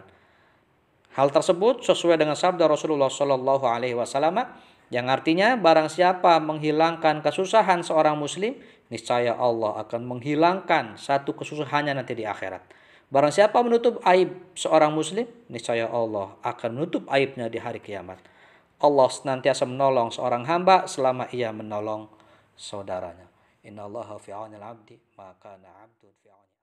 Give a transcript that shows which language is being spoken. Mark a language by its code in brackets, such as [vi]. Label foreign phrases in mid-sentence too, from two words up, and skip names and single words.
[id] Hal tersebut sesuai dengan sabda Rasulullah [ar] صلى الله عليه وسلم [id] yang artinya barang siapa menghilangkan kesusahan seorang muslim, niscaya Allah akan menghilangkan satu kesusahannya nanti di akhirat. Barang siapa menutup aib seorang muslim, niscaya Allah akan menutup aibnya di hari kiamat. Allah senantiasa menolong seorang hamba selama ia menolong saudaranya. [ar] إن الله في عون العبد ما كان العبد في عون